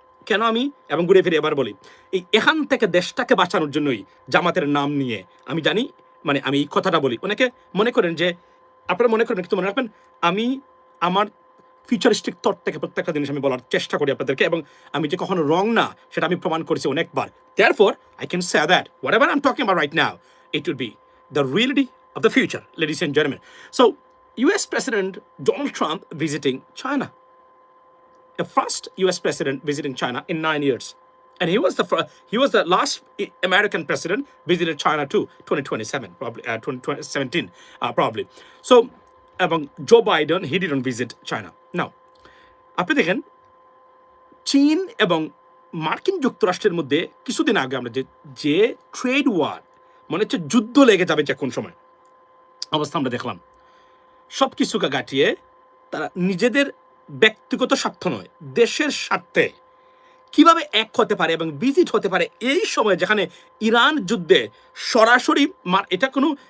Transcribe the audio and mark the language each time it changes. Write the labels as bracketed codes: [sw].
[bn] কেন আমি এবং ঘুরে ফিরে এবার বলি, এখান থেকে দেশটাকে বাঁচানোর জন্যই জামাতের নাম নিয়ে আমি জানি, মানে আমি এই কথাটা বলি, অনেকে মনে করেন যে, আপনারা মনে করেন, কিন্তু মনে রাখবেন আমি আমার ফিউচারিস্টিক থট থেকে প্রত্যেকটা জিনিস আমি বলার চেষ্টা করি আপনাদেরকে, এবং আমি যে কখনো রং না সেটা আমি প্রমাণ করেছি অনেকবার। [en] Therefore, I can say that whatever I'm talking about right now, it will be the reality of the future, ladies and gentlemen. So, US President Donald Trump visiting China. The first US president visiting China in 9 years. And he was the last American president visited China too, 2027, probably 2017, probably. So, [bn] এবং Joe Biden, [en] he didn't visit China. [bn] Now, আপনি দেখেন চীন এবং মার্কিন যুক্তরাষ্ট্রের মধ্যে কিছুদিন আগে আমরা যে ট্রেড ওয়ার, মনে হচ্ছে যুদ্ধ লেগে যাবে যে কোন সময় অবস্থা আমরা দেখলাম। সব কিছুকে কাটিয়ে তারা নিজেদের ব্যক্তিগত স্বার্থ নয়, দেশের স্বার্থে কিভাবে এক হতে পারে এবং ভিজিট হতে পারে এই সময়, যেখানে ইরান যুদ্ধে সরাসরি, এটা কোনো